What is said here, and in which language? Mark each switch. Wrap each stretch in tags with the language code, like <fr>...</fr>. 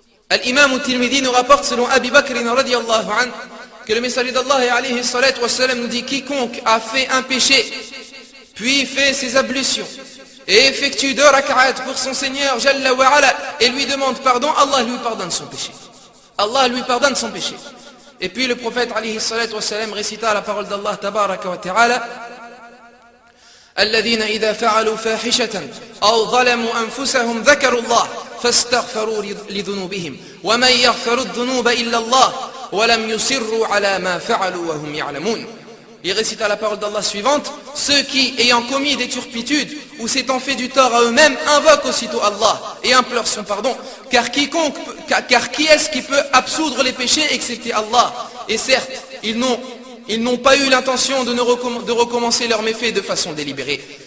<fr>Al-Imam al-Tirmidhi nous rapporte selon Abi Bakr radiyallahu anhu que le messager d'Allah alayhi salatu wassalam nous dit: quiconque a fait un péché, puis fait ses ablutions, et effectue 2 rak'at pour son Seigneur Jalla wa ala, et lui demande pardon, Allah lui pardonne son péché. Allah lui pardonne son péché. Et puis le prophète alayhi salatu wassalam récita la parole d'Allah tabaraka wa ta'ala:</fr> <ar>الذين إذا فعلوا فاحشة أو ظلموا أنفسهم ذكروا الله فاستغفروا لذنوبهم ومن يغفر الذنوب إلا الله ولم يصروا على ما فعلوا وهم يعلمون.</ar> <fr>Il récita la parole d'Allah suivante: ceux qui, ayant commis des turpitudes ou s'étant fait du tort à eux-mêmes, invoquent aussitôt Allah et implorent son pardon, car qui est-ce qui peut absoudre les péchés excepté Allah? Et certes, ils n'ont pas eu l'intention de recommencer leurs méfaits de façon délibérée.</fr>